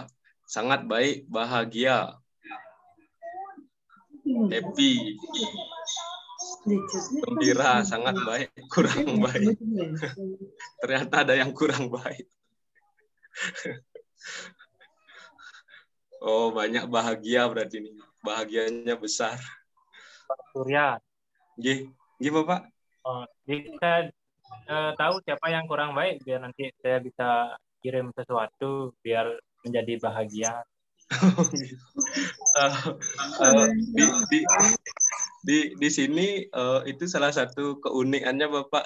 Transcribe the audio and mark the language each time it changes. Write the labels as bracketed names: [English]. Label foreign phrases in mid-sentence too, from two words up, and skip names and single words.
[Indonesian] Sangat baik, bahagia, happy, gembira, sangat baik, kurang baik. Ternyata ada yang kurang baik. Oh, banyak bahagia berarti ini. Bahagianya besar. Pak Surya. [Javanese] Nggih, [Indonesian] Bapak. Bisa tahu siapa yang kurang baik biar nanti saya bisa kirim sesuatu biar menjadi bahagia. Di sini itu salah satu keunikannya Bapak.